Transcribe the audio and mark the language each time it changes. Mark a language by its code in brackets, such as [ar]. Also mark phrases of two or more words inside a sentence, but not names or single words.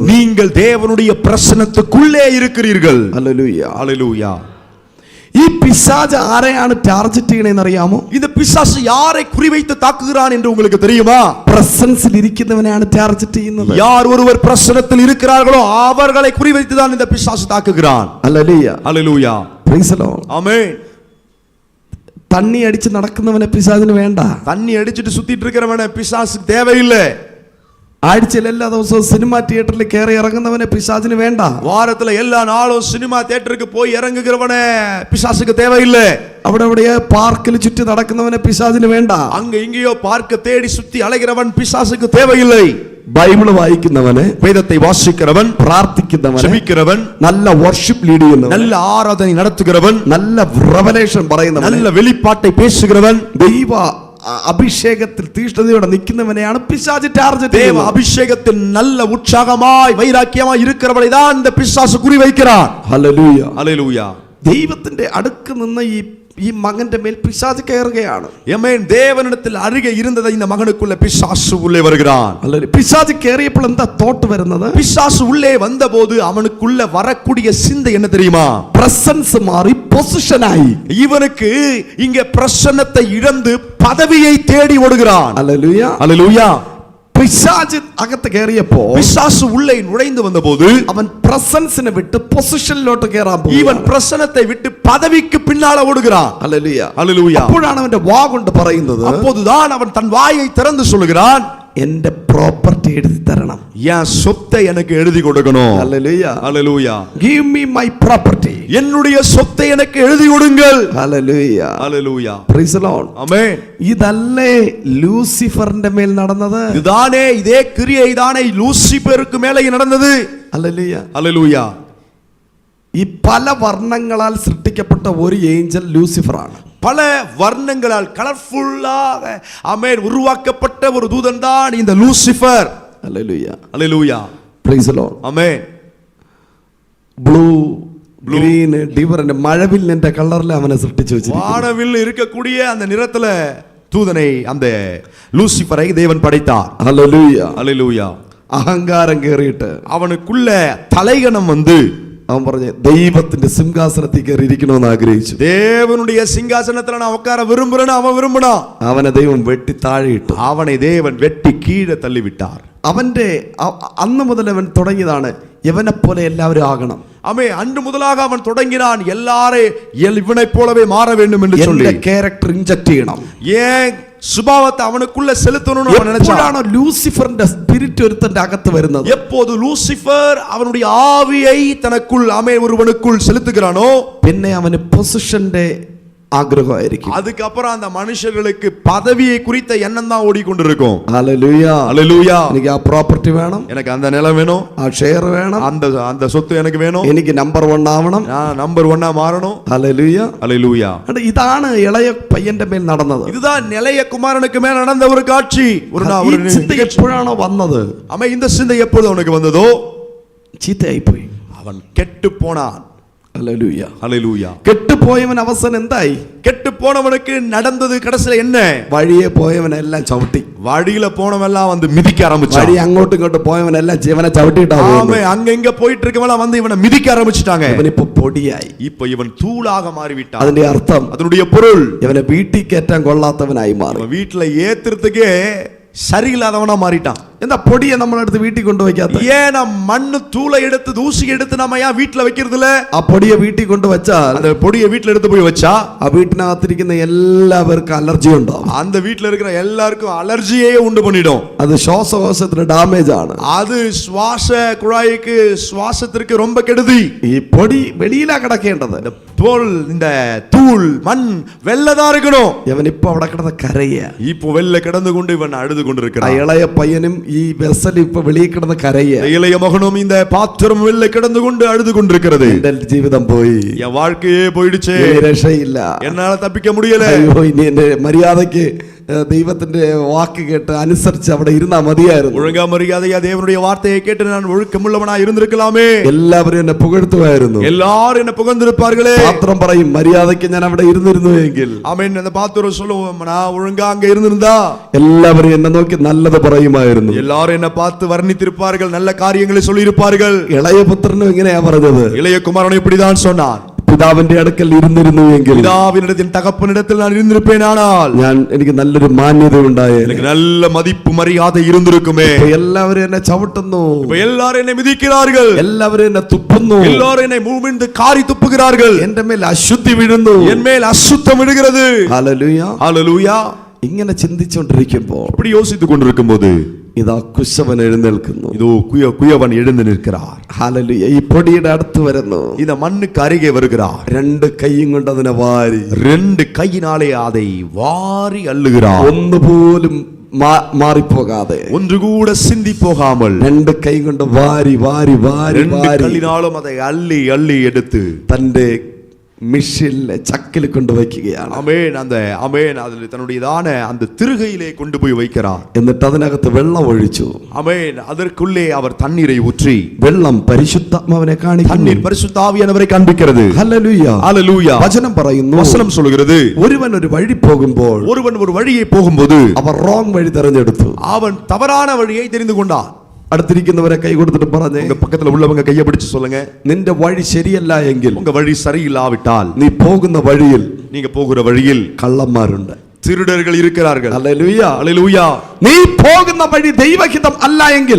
[ta] நீங்கள் தேவனுடைய பிரசன்னத்துக்குள்ளே இருக்கிறீர்கள். [ml] ഹല്ലേലൂയ. [ta] ஹல்லேலூயா. [ml] ഈ പിശാച് ആരെയാണ് ടാർഗറ്റ് ചെയ്യണേന്ന് അറിയാമോ? [ta] இந்த பிசாசு யாரை குறிவைத்து தாக்குகிறான் என்று உங்களுக்கு தெரியுமா? [ml] പ്രസൻസിൽ ഇരിക്കുന്നവനെയാണ് ടാർഗറ്റ് ചെയ്യുന്നത്. [ta] யார் ஒருவர் பிரசன்னத்தில் இருக்கிறார்களோ அவர்களை குறிவைத்து தான் இந்த பிசாசு தாக்குகிறான். [ml] ഹല്ലേലൂയ. [ta] ஹல்லேலூயா. [en] Praise the Lord. [ta] ஆமென். [ml] തണ്ണി അടിച്ച് നടക്കുന്നവനെ പിശാചിന് വേണ്ട. [ta] தண்ணி அடிச்சிட்டு சுத்திட்டு இருக்கிறவன பிசாசுக்கு தேவையில்லை. [ml] ആഴ്ചയിൽ എല്ലാ ദിവസവും സിനിമ തിയേറ്ററിൽ കയറി ഇറങ്ങുന്നവനെ പിശാചിന് വേണ്ട. [ta] வாரத்துல எல்லா நாளும் சினிமா தியேட்டருக்கு போய் இறங்குகிறவனே பிசாசுக்கு தேவையில்லை. [ml] അവിടെ എവിടെയോ പാർക്കിൽ ചുറ്റി നടക്കുന്നവനെ പിശാചിന് വേണ്ട. [ta] அங்க இங்கேயோ பார்க்க தேடி சுத்தி அலைகிறவன் பிசாசுக்கு தேவையில்லை. [ml] ബൈബിൾ വായിക്കുന്നവനെ, [ta] வேதத்தை வாசிக்கிறவன், [ml] പ്രാർത്ഥിക്കുന്നവൻ, [ta] ஜெபிக்கிறவன், [ml] നല്ല [en] worship lead [ml] ചെയ്യുന്നവൻ, [ta] நல்ல ஆராதனை நடத்துகிறவன், [ml] നല്ല റെവലേഷൻ പറയുന്നവൻ, [ta] நல்ல வெளிப்பாட்டை பேசுகிறவன், [ml] ദൈവ അഭിഷേകത്തിൽ തീഷ്ണതയോടെ നിൽക്കുന്നവനെയാണ് പിശാച് ടാർഗറ്റ് [ta] தேவ [ml] ചെയ്യുന്നത്. [ta] அபிஷேகத்தில் நல்ல உற்சாகமாய் வைராக்கியமாய் இருக்கிறவனை தான் இந்த பிசாசு குறிவைக்கிறான். [ml] ഹല്ലേലൂയ. [ta] ஹல்லேலூயா. [ml] ദൈവത്തിന്റെ അടുക്ക് നിന്ന് ഈ മകന്റെ മേൽ പിശാച് കയറുകയാണ്. [ta] ஆமென். தேவனிடத்தில் அருகே இருந்ததை இந்த மகனுக்குள்ள பிசாசு உள்ளே வருகிறான். [ml] പിശാച് കയറിയപ്പോൾ എന്താ തോട്ട് വരുന്നത്? [ta] பிசாசு உள்ளே வந்தபோது அவனுக்குள்ள வரக்கூடிய சிந்தை என்ன தெரியுமா? [ml] പ്രസൻസ് മാറി പൊസിഷനായി. [ta] இவனுக்கு இங்க பிரசன்னத்தை இழந்து பதவியை தேடி ஓடுகிறான். [ml] ഹല്ലേലൂയ. [ta] ஹல்லேலூயா. [ml] പിശാച് അകത്ത് കയറിയപ്പോ [ta] பிசாசு உள்ளே நுழைந்து வந்தபோது [ml] അവൻ പ്രസൻസിനെ വിട്ട് പൊസിഷനിലോട്ട് കയറാൻ പോകും. [ta] இவன் பிரசன்னத்தை விட்டு பதவிக்கு பின்னால ஓடுகிறான். [ml] ഹല്ലേലൂയ. [ta] ஹல்லேலூயா. [ml] അപ്പോഴാണ് അവന്റെ വാ കൊണ്ട് പറയുന്നത്, [ta] அப்போதுதான் அவன் தன் வாயை திறந்து சொல்லுகிறான், [ml] എന്റെ പ്രോപ്പർട്ടി എഴുതി തരണം. [ta] என் சொத்தை எனக்கு எழுதி கொடுக்கணும். [ml] ഹല്ലേലൂയ. [ta] ஹல்லேலூயா. [en] Give me my property. [ta] என்னுடைய சொத்தை எனக்கு எழுதி கொடுங்கள். [ml] ഹല്ലേലൂയ. [ta] ஹல்லேலூயா. [en] Praise the Lord. [ta] ஆமென். [ml] ഇതല്ലേ ലൂസിഫറിന്റെ മേൽ നടന്നത്? [ta] இதுதானே இதே கிரியை தானே லூசிபருக்கு மேலே நடந்தது. [ml] ഹല്ലേലൂയ. [ta] ஹல்லேலூயா. [ml] ഈ പല വർണ്ണങ്ങളാൽ സൃഷ്ടിക്കപ്പെട്ട ഒരു ഏഞ്ചൽ ലൂസിഫറാണ്. [ta] பல வர்ணங்களால் கலர்ஃபுல்லாக ஆமென் உருவாக்கப்பட்ட ஒரு தூதன் தான் இந்த லூசிபர். [ml] ഹല്ലേലൂയ. [ta] ஹல்லேலூயா. [en] Praise the Lord. [ta] ஆமென். [en] blue, green, different [ml] മഴവില്ലിന്റെ കളറിൽ അവനെ സൃഷ്ടിച്ചു വെച്ചിരിക്കുന്നു. [ta] வானவில் இருக்கக்கூடிய அந்த நிறத்துல தூதனை அந்த லூசிபரை தேவன் படைத்தார். [ml] ഹല്ലേലൂയ. [ta] ஹல்லேலூயா. [ml] അഹങ്കാരം കേറിയിട്ട് [ta] அவனுக்குள்ள தலைகணம் வந்து [ml] അവൻ പറഞ്ഞു ദൈവത്തിന്റെ സിംഹാസനത്തിൽ കയറി ഇരിക്കണമെന്ന് ആഗ്രഹിച്ചു. [ta] தேவனுடைய சிங்காசனத்துல நான் உட்கார விரும்புறேன்னு அவன் விரும்பினான். [ml] അവനെ ദൈവം വെട്ടി താഴെയിട്ടു. [ta] அவனை தேவன் வெட்டி கீழே தள்ளிவிட்டார். [ml] അവന്റെ അന്ന് മുതൽ അവൻ തുടങ്ങിയതാണ് ഇവനെ പോലെ എല്ലാവരും ആകണം. [ta] அவன் அன்று முதலாக அவன் தொடங்கினான் எல்லாரே இவனை போலவே மாற வேண்டும் என்று சொல்லி [en] character inject ചെയ്യണം. [ta] ஏன் சுபாவத்தை அவனுக்குள்ள செலுத்தணும்னு அவன் நினைச்சான். [ml] എപ്പോഴാണോ ലൂസിഫറിന്റെ സ്പിരിറ്റ് ഒരുത്തന്റെ അകത്ത് വരുന്നത്, [ta] எப்போது லூசிபர் அவனுடைய ஆவியை தனக்குள் ஒருவனுக்குள் செலுத்துகிறானோ, [ml] പിന്നെ അവന് പൊസിഷന്റെ ആഗ്രഹമായിരിക്കും. [ta] அதுக்கப்புறம் அந்த மனுஷர்களுக்கு பதவியை குறித்த எண்ணம் தான் ஓடிக்கொண்டிருக்கும். [ml] ഹല്ലേലൂയ, [ta] ஹல்லேலூயா. [ml] എനിക്ക് ആ പ്രോപ്പർട്ടി വേണം, [ta] எனக்கு அந்த நிலம் வேணும், [ml] ആ ഷെയർ വേണം, [ta] அந்த சொத்து எனக்கு வேணும், [ml] എനിക്ക് നമ്പർ 1 ആവണം, [ta] நான் நம்பர் 1 மாறணும். [ml] ഹല്ലേലൂയ, [ta] ஹல்லேலூயா. [ml] ഇതാണ് ഇളയ പയ്യന്റെ മേൽ നടന്നത്. [ta] இதுதான் நிலைய குமாரனுக்கு மேல் நடந்த ஒரு காட்சி. [ml] ഈ ചിന്ത എപ്പോഴാണോ വന്നത്, [ta] இந்த சிந்தை எப்பொழுது அவனுக்கு வந்ததோ [ml] ചീത്തയായി പോയി, [ta] அவன் கெட்டு போனான். [ml] ഹല്ലേലൂയ, [ta] ஹல்லேலூயா. [ml] കെട്ടുപോയവൻ അവസാനം എന്തായി? [ta] கெட்டு போனவனுக்கு நடந்தது கடைசில என்ன? [ml] വഴിയെ പോയവനെല്ലാം ചവിട്ടി, [ta] வழியில போனவெல்லாம் வந்து மிதிக்க ஆரம்பிச்சான். [ml] വഴി അങ്ങോട്ടും ഇങ്ങോട്ടും പോയവനെല്ലാം ഇവനെ ചവിട്ടിട്ടാ [ta] அங்க இங்க போயிட்டு இருக்கவெல்லாம் வந்து இவனை மிதிக்க ஆரம்பிச்சிட்டாங்க. [ml] ഇവനിപ്പോ പൊടിയായി, [ta] இப்ப இவன் தூளாக மாறிவிட்டான். [ml] അതിന്റെ അർത്ഥം [ta] அதனுடைய பொருள் [ml] ഇവനെ വീട്ടിൽ കയറ്റാൻ കൊള്ളാത്തവനായി മാറി, [ta] வீட்டுல ஏத்துறதுக்கே சரியில்லாதவனா மாறிட்டான். [ml] എന്താ പൊടിയെ നമ്മളെടുത്ത് വീട്ടിൽ കൊണ്ടുവയ്ക്കാത്ത? [ta] ஏன் நம்ம மண்ணு தூளை எடுத்து தூசி எடுத்து நம்ம ஏன் வீட்டுல வைக்கிறது இல்ல? [ml] ആ പൊടിയെ വീട്ടിൽ കൊണ്ടുവച്ചാൽ, [ta] அந்த பொடியை வீட்டுல எடுத்து போய் வச்சா [ml] ആ വീട്ടിനകത്തിരിക്കുന്ന എല്ലാവർക്കും അലർജി ഉണ്ടാവും. [ta] அந்த வீட்டுல இருக்கிற எல்லாருக்கும் அலர்ஜியே உண்டு பண்ணிடும். [ml] അത് ശ്വാസകോശത്തിന് ഡാമേജ് ആണ്, [ta] அது சுவாச குழாய்க்கு சுவாசத்திற்கு ரொம்ப கெடுதி. [ml] ഈ പൊടി വെളിയിലാ കിടക്കേണ്ടത്, [ta] இந்த தூள் மண் வெள்ளதான் இருக்கணும். [ml] ഇവൻ ഇപ്പൊ അവിടെ കിടന്ന് കരയ. [ta] இப்போ வெள்ள கிடந்து கொண்டு இவன் அழுது [ml] ആ [ta] கொண்டிருக்கிறான். [ml] ഇളയ പയ്യനും ഈ വെസൽ ഇപ്പൊ വെളിയിൽ കിടന്ന് കരയ. [ta] இளைய மகனும் இந்த பாத்திரம் வெள்ள கிடந்து கொண்டு அழுது கொண்டிருக்கிறது. [ml] എന്റെ ജീവിതം പോയി, [ta] என் வாழ்க்கையே போயிடுச்சு, [ml] ഇനി രക്ഷയില്ല, [ta] என்னால தப்பிக்க முடியல. [ml] അയ്യോ ഇനി എന്റെ മര്യാദയ്ക്ക് ദൈവത്തിന്റെ വാക്ക് കേട്ട് അനുസരിച്ച് അവിടെ ഇരുന്നാ മതിയായിരുന്നു. [ta] ஒழுங்கா மரியாதையா தேவனுடைய வார்த்தையை கேட்டு நான் ஒழுக்கமுள்ளவனா இருந்திருக்கலாமே. [ml] എല്ലാവരും എന്നെ പുകഴ്ത്തുമായിരുന്നു, [ta] எல்லாரும் என்ன புகழ்ந்திருப்பார்களே. [ml] പാത്രം പറയും, മര്യാദയ്ക്ക് ഞാൻ അവിടെ ഇരുന്നിരുന്നു എങ്കിൽ. [ta] ஆமென். அந்த பாத்திரம் சொல்லுவோம், நான் ஒழுங்கா அங்க இருந்திருந்தா [ml] എല്ലാവരും എന്നെ നോക്കി നല്ലത് പറയുമായിരുന്നു, [ta] எல்லாரும் என்ன பார்த்து வர்ணித்திருப்பார்கள், நல்ல காரியங்களை சொல்லி இருப்பார்கள். [ml] ഇളയ പുത്രനും ഇങ്ങനെയാ പറഞ്ഞത്, [ta] இளைய குமாரன் இப்படிதான் சொன்னான், [ml] പിതാവിന്റെ അടുക്കൽ ഇരുന്നിരുന്നു എങ്കിൽ, [ta] பிதாவினிடத்தில் தகப்பனிடத்தில் நான் இருந்திருப்பேனானால் [ml] എനിക്ക് നല്ലൊരു മാന്യത ഉണ്ടായേനെ, [ta] எனக்கு நல்ல மதிப்பு மரியாதை இருந்திருக்குமே. [ml] ഇപ്പൊ എല്ലാവരും എന്നെ ചവിട്ടുന്നു, [ta] இப்ப எல்லாரும் என்னை மிதிக்கிறார்கள், [ml] എല്ലാവരും എന്നെ തുപ്പുന്നു, [ta] எல்லாரும் என்னை மூமிந்து காரி துப்புகிறார்கள், [ml] എന്റെ മേൽ അശുദ്ധി വീഴുന്നു, [ta] என் மேல் அசுத்தம் விடுகிறது. [ml] ഹല്ലേലൂയ. [ta] ஹல்லேலூயா. [ml] ഇങ്ങനെ ചിന്തിച്ചുകൊണ്ടിരിക്കുമ്പോൾ [ta] இப்படி யோசித்துக் கொண்டிருக்கும் போது [ml] ഇതാ കുശവൻ എഴുന്നേൽക്കുന്നു, [ta] இதோ குயவன் எழுந்து நிற்கிறார். [ml] ഹല്ലേലൂയ. ഈ പൊടിയുടെ അടുത്ത് വരുന്നു, [ta] இந்த மண்ணுக்கு அருகே வருகிறார். [ml] 2 കൈയും കൊണ്ട് അതിനെ വാരി, [ta] 2 கையினாலே அதை வாரி அள்ளுகிறார். [ml] ഒന്നുപോലും മാറിപ്പോകാതെ, [ta] ஒன்று கூட சிந்தி போகாமல் [ml] 2 കൈ കൊണ്ട് വാരി വാരി വാരി [ta] 2 [ml] വാരി [ta] கையினாலும் அதை அள்ளி அள்ளி எடுத்து [ml] തന്റെ മിഷിലെ ചക്കിൽ കൊണ്ടുവയ്ക്കുകയാണ്. [ta] ஆமென். ஆமென். அதில் தன்னுடையதான அந்த திருகையிலே கொண்டு போய் வைக்கிறார். [ml] എന്നിട്ട് അതിനകത്ത് വെള്ളം ഒഴിച്ചു. [ta] ஆமென். அதற்குள்ளே அவர் தண்ணீரை ஊற்றி, [ml] വെള്ളം പരിശുദ്ധാത്മാവിനെ കാണിക്കുന്നു, [ta] தண்ணீர் பரிசுத்த ஆவியானவரை காண்பிக்கிறது. [ml] ഹല്ലേലൂയ. [ta] ஹல்லேலூயா. [ml] വചനം പറയുന്നു, [ta] வசனம் சொல்கிறது, [ml] ഒരുവൻ ഒരു വഴി പോകുമ്പോൾ, [ta] ஒருவன் ஒரு வழியை போகும்போது [ml] അവർ റോങ് വഴി തിരഞ്ഞെടുത്തു. [ta] அவன் தவறான வழியை தெரிந்து கொண்டான். [ml] അടുത്തിരിക്കുന്നവരെ കൈ കൊടുത്തിട്ട് പറഞ്ഞേ, [ta] உங்க பக்கத்துல உள்ளவங்க கையை பிடிச்சு சொல்லுங்க, [ml] നിന്റെ വഴി ശരിയല്ല എങ്കിൽ, [ta] உங்க வழி சரியில்லாவிட்டால், [ml] നീ പോകുന്ന വഴിയിൽ [ta] நீங்க போகிற வழியில் [ml] കള്ളന്മാരുണ്ട്, [ta] திருடர்கள் இருக்கிறார்கள். [ml] ഹല്ലേലൂയ. [ta] ஹல்லேலூயா. [ml] നീ പോകുന്ന വഴി ദൈവഹിതം അല്ല എങ്കിൽ,